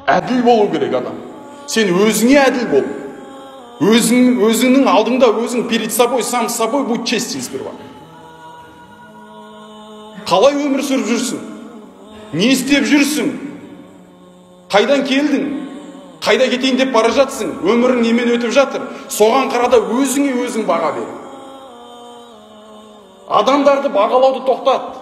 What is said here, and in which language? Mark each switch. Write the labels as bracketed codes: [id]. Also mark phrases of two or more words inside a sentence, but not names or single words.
[kk] Әділ болу керек адам. Сен өзіңе әділ бол. Өзіңнің алдыңда, өзің [ru] перед собой, сам с собой будь честен сперва. [kk] Қалай өмір сүріп жүрсің? Не істеп жүрсің? Қайдан келдің? Қайда кетейін деп бара жатсың? Өмірің немен өтіп жатыр? Соған қарада өзіңе өзің баға бер. Адамдарды бағалауды тоқтат.